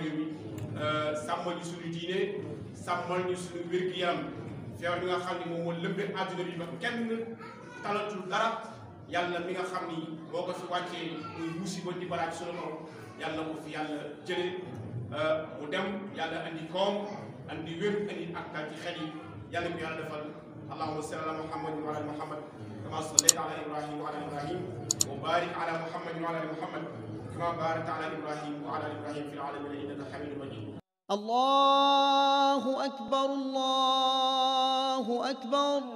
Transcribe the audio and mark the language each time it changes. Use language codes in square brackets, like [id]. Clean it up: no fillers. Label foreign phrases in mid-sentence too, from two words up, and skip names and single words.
[wo] réew mi sàmmal ñu suñu diine sàmmal ñu suñu wér-gi-yaram feebar bi nga xam ni moom moo lëmbee àdduna bi ba kenn talatul dara yàlla mi nga xam ni boo ko fi wàccee muy musiba di baraak sunu kaw yàlla ko fi yàlla jële mu dem yàlla andi koom andi wér andi aktal ci xel yi yàlla ko yàlla defal [ar] اللهم صل على محمد وعلى محمد كما صليت على إبراهيم وعلى إبراهيم وبارك على محمد وعلى محمد كما باركت على إبراهيم وعلى إبراهيم في العالمين إنك حميد مجيد الله أكبر الله أكبر